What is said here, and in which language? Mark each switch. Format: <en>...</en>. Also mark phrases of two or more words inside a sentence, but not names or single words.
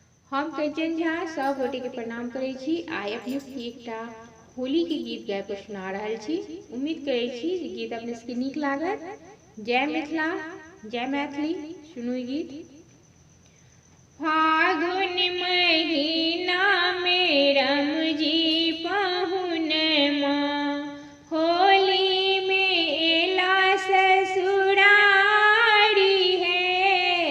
<mai>हम कंचन झा सब गोटे के प्रणाम करै छी। आइ अपने सबके एकटा होली के गीत गाबि के सुना रहल छी। उम्मीद करै छी जे गीत अपने सबके नीक लागत। जय मिथिला, जय मैथिली। सुनू ई गीत। फागुन महीना में रमजी पहुनमा, होली में एला ससुरारी है।</mai>